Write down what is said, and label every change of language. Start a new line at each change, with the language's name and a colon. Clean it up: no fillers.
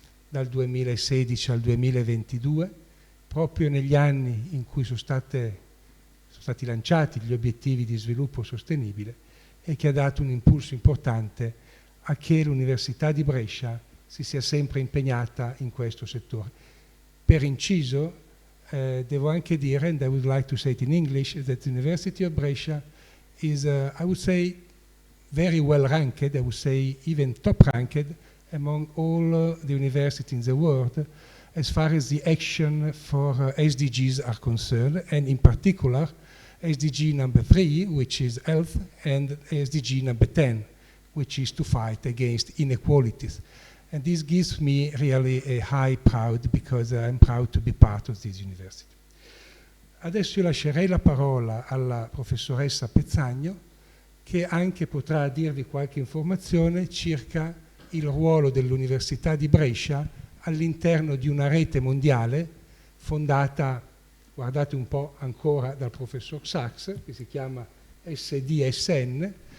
Italian: dal 2016 al 2022, proprio negli anni in cui sono stati lanciati gli obiettivi di sviluppo sostenibile e che ha dato un impulso importante a che l'Università di Brescia si sia sempre impegnata in questo settore. Per inciso, devo anche dire,
English: and I would like to say it in English, that the University of Brescia is, I would say, very well ranked, I would say even top ranked among all the universities in the world as far as the action for SDGs are concerned, and in particular SDG number 3, which is health, and SDG number 10, which is to fight against inequalities. And this gives me really a high pride, because I'm proud to be part of this university.
Italian: Adesso io lascerei la parola alla professoressa Pezzagno, che anche potrà dirvi qualche informazione circa il ruolo dell'Università di Brescia all'interno di una rete mondiale fondata, guardate un po' ancora, dal professor Sachs, che si chiama SDSN,